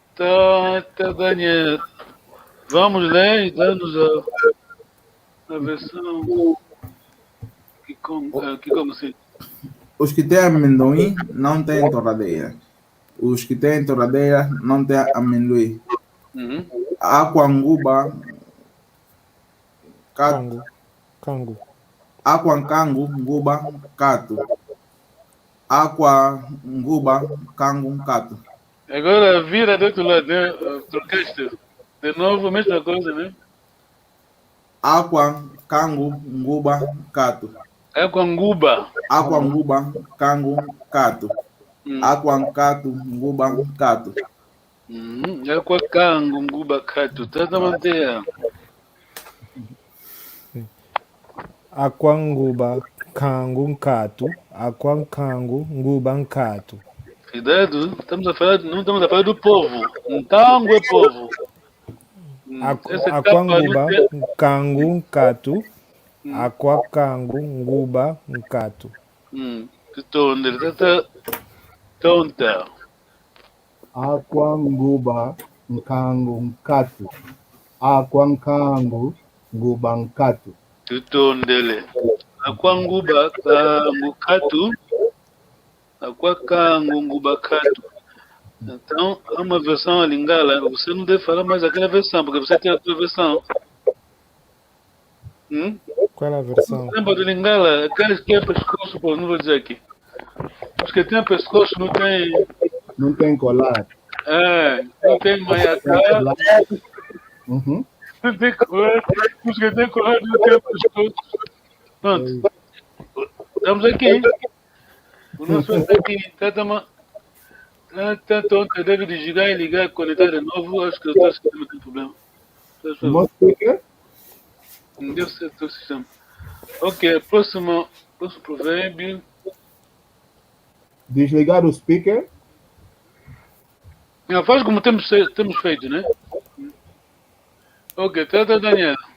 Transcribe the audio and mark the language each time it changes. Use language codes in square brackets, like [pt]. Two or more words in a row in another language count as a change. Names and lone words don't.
[pt] Tá, Daniel. Vamos ler e dá-nos a versão que como assim? Os que têm amendoim não têm torradeira. Os que têm torradeira não têm amendoim. Uhum. [kg] Aquanguba, Cango. Aquancango, nguba, cato. Aquanguba, cango, cato. [pt] Agora vira do outro lado, né? Trocaste. De novo, a mesma coisa, né? [kg] Aquancango, nguba, cato. [pt] É com Guba. [kg] Aquanguba, cango, cato. Aquancato, nguba, cato. [pt] É com a Kango, Guba, Cato. Tá da manter. [kg] Aquanguba, cango, cato. Aquancango, nguba, cato. [pt] Cuidado, não estamos a falar do povo. Tango é povo. [kg] Aquanguba, cango, cato. Aquacango, nguba, cato. [pt] Que tonta. [kg] Aquanguba, nkangu, nkatu. Aquankangu, nguba, nkatu. [pt] Que tondele. [kg] Aquanguba, Kango, Cato. Aquacango, Nguba, Cato. [pt] Então, há uma versão a Lingala. Você não deve falar mais aquela versão, porque você tem a tua versão. Qual é a versão? Lembra do Lingala? Aqueles que é pescoço, pô, não vou dizer aqui. Os que tem pescoço não tem. Não tem colar. Não tem maiacá. Uhum. Não tem colar. Os que tem colar não tem pescoço. Pronto. Estamos aqui. O nosso está aqui. Tá tonto. Deve desligar e ligar e conectar de novo. Acho que o teu sistema tem problema. [en] What speaker? [pt] Deve ser o teu sistema. Ok, próximo provérbio. Desligar o speaker. Faz como temos feito, né? Ok, trata Daniel.